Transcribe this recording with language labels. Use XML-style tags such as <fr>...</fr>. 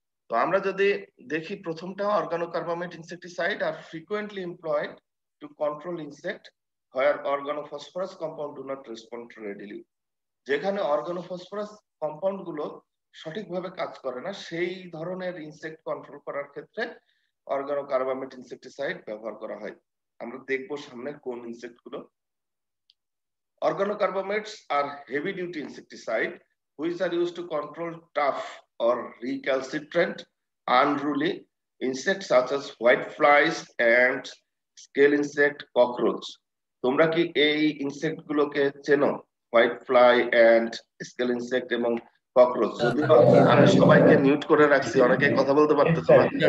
<bn>তো আমরা যদি দেখি প্রথমটা,</bn> <en>Organocarbamate insecticide are frequently employed to control insect where organophosphorus compound do not respond readily.</en> <bn>যেখানে অর্গানোফসফরাস কম্পাউন্ড গুলো সঠিকভাবে কাজ করে না সেই ধরনের ইনসেক্ট কন্ট্রোল করার ক্ষেত্রে অর্গানোকার্বামেট ইনসেকটিসাইড ব্যবহার করা হয়। আমরা দেখবো সামনে কোন ইনসেক্ট গুলো।</bn> <en>Organocarbamates are heavy duty insecticide which are used to control tough or recalcitrant unruly insects such as white flies and scale insect cockroach.</en> <bn>তোমরা কি এই ইনসেক্ট গুলোকে চেনো?</bn> <en>White fly and scale insect এবং cockroach.</en> <bn>যদিও আমি সবাইকে মিউট করে রাখছি, অনেকে কথা বলতে পারতেছে না।</bn>